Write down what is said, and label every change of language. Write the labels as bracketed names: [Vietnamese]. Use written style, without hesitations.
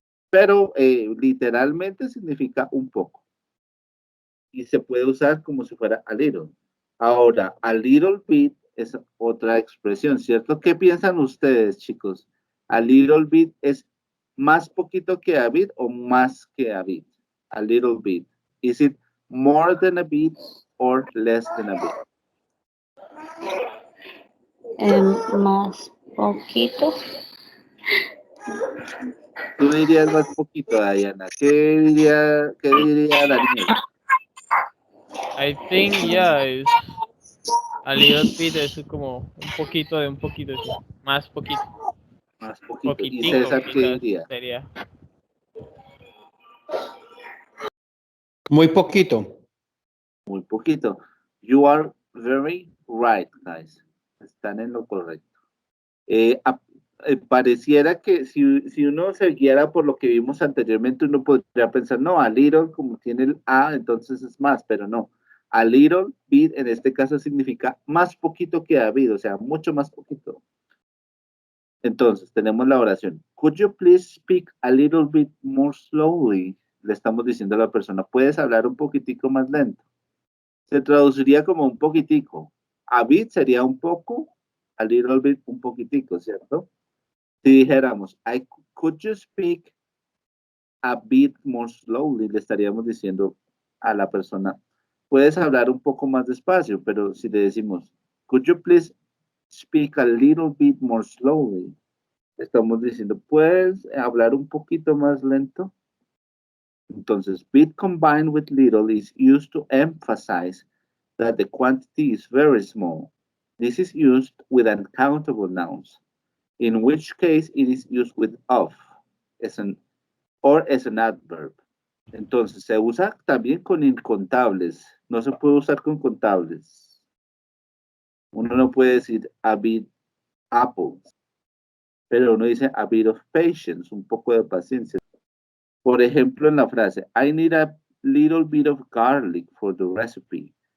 [Spanish] Pero literalmente significa un poco. Y se puede usar como si fuera a little. Ahora, a little bit es otra expresión, ¿cierto? ¿Qué piensan ustedes, chicos? A little bit es más poquito que a bit o más que a bit. [English] A little bit. Is it more than a bit or less than a bit? [Spanish] Más poquito. Tú dirías más poquito, Diana. ¿Qué diría Daniel? [English] I think, yeah, it's a little bit, [Spanish] es como un poquito de un poquito, sí. Más poquito. Más poquito. ¿Y Poquitico, César qué quizás diría? sería. Muy poquito. Muy poquito. [English] You are very right, guys. [Spanish] Están en lo correcto. Pareciera que si uno se guiara por lo que vimos anteriormente, uno podría pensar, no, a little, como tiene el A, entonces es más, pero no. A little bit en este caso significa más poquito que a bit, o sea, mucho más poquito. Entonces, tenemos la oración. [English] Could you please speak a little bit more slowly? [Spanish] Le estamos diciendo a la persona, ¿puedes hablar un poquitico más lento? Se traduciría como un poquitico. A bit sería un poco, a little bit un poquitico, ¿cierto? Si dijéramos, [English] could you speak a bit more slowly, [Spanish] le estaríamos diciendo a la persona, puedes hablar un poco más despacio, pero si le decimos, [English] could you please speak a little bit more slowly, [Spanish] estamos diciendo, ¿puedes hablar un poquito más lento? [English] Entonces, bit combined with little is used to emphasize that the quantity is very small. This is used with uncountable nouns, in which case it is used with of or as an adverb. [Spanish] Entonces, se usa también con incontables. No se puede usar con contables. Uno no puede decir a bit apples, pero uno dice [English] a bit of patience, [Spanish] un poco de paciencia. Por ejemplo, en la frase, [English] I need a little bit of garlic for the recipe.